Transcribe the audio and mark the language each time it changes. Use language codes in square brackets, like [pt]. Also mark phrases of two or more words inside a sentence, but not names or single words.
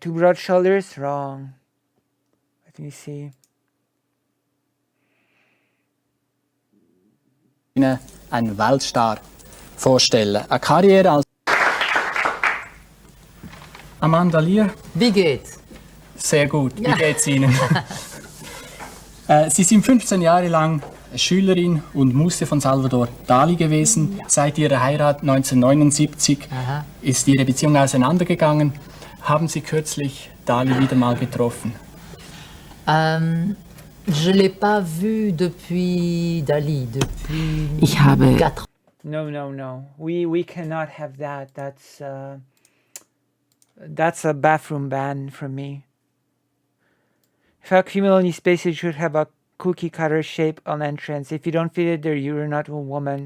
[en] Too broad shoulders? Wrong. Let me see. [de] Ein Weltstar. vorstellen. Eine Karriere als Amanda Lear. Wie geht's? Sehr gut. Wie geht's Ihnen? Sie sind 15 Jahre lang Schülerin und Muse von Salvador Dali gewesen. Seit ihrer Heirat 1979 ist ihre Beziehung auseinandergegangen. Haben Sie kürzlich Dali wieder mal getroffen? [fr] Je l'ai pas vu depuis Dali, depuis [de] Ich habe 4 [en] No, no, no. We cannot have that. That's a bathroom ban from me. If a criminal in space, it should have a cookie cutter shape on entrance. If you don't fit it there, you're not a woman.